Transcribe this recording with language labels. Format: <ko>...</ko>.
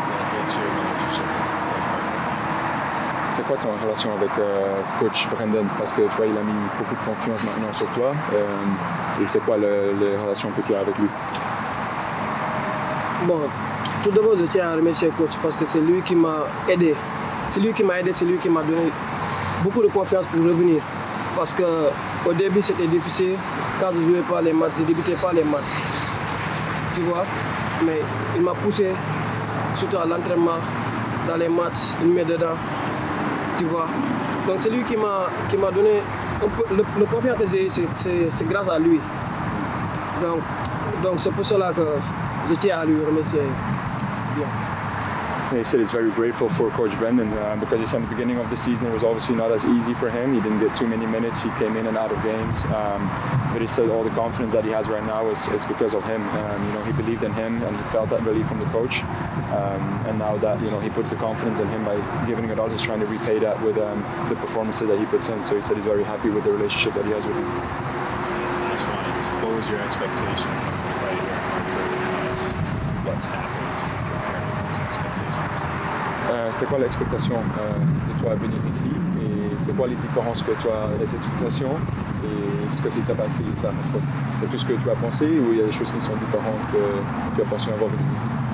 <en>What's your relationship with Coach Burke?</en> <fr>C'est quoi ton relation avec coach Brendan? Parce que tu vois, il a mis beaucoup de confiance maintenant sur toi. Et c'est quoi les relations que tu as avec lui? Bon, tout d'abord, je tiens à remercier le coach parce que c'est lui qui m'a aidé. C'est lui qui m'a aidé, c'est lui qui m'a donné beaucoup de confiance pour revenir. Parce qu'au début, c'était difficile. Quand je ne jouais pas les matchs, je ne débutais pas les matchs. Tu vois? Mais il m'a poussé, surtout à l'entraînement, dans les matchs, il me met dedans. Tu vois? Donc c'est lui qui m'a donné un peu, le confiance que j'ai eu, c'est grâce à lui. Donc c'est pour cela que je tiens à lui remercier. Bien.</fr> <en>He said he's very grateful for Coach Brendan because he said at the beginning of the season it was obviously not as easy for him. He didn't get too many minutes. He came in and out of games. But he said all the confidence that he has right now is because of him. He believed in him and he felt that belief from the coach. And now that he puts the confidence in him by giving it all, he's trying to repay that with the performances that he puts in. So he said he's very happy with the relationship that he has with him. Last one is, what was your expectation coming right here in Hartford as what's happened compared to those expectations?</en> <fr>C'était quoi l'expectation de toi à venir ici et c'est quoi les différences que tu as, les expectations et ce que s'est passé ça en fait? C'est tout ce que tu as pensé ou il y a des choses qui sont différentes que tu as pensé avant de venir ici?</fr>